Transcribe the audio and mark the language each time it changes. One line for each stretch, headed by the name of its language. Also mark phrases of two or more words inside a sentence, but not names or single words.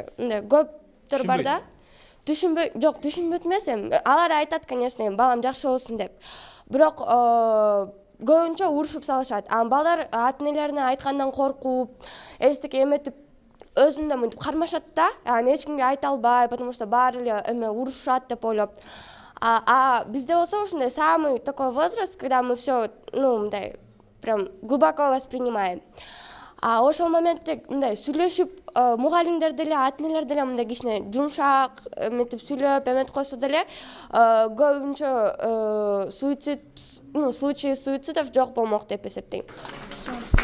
Kyrgyz: Мындай көптөр бар да. Түшүнбөйт эмес, алар айтат, конечно, балам жакшы болсун деп. Бирок көбүнчө урушуп салышат. Балдар ата-энелерине айткандан коркуп, эчтеке эметип өзүндө мынтип кармашат да, эч кимге айта албай,
Russian: потому что
Kyrgyz: баары эле урушат деп ойлоп. Бизде болсо ушундай
Russian: самый такой возраст, когда мы все, мындай прям глубоко воспринимаем.
Kyrgyz: Ошол моментте мындай сүйлөшүп, мугалимдер деле, ата-энелер деле мындай кичине жумшак эметип сүйлөп эметип койсо деле, көбүнчө
Russian: случай суицидов
Kyrgyz: жок болмок деп эсептейм.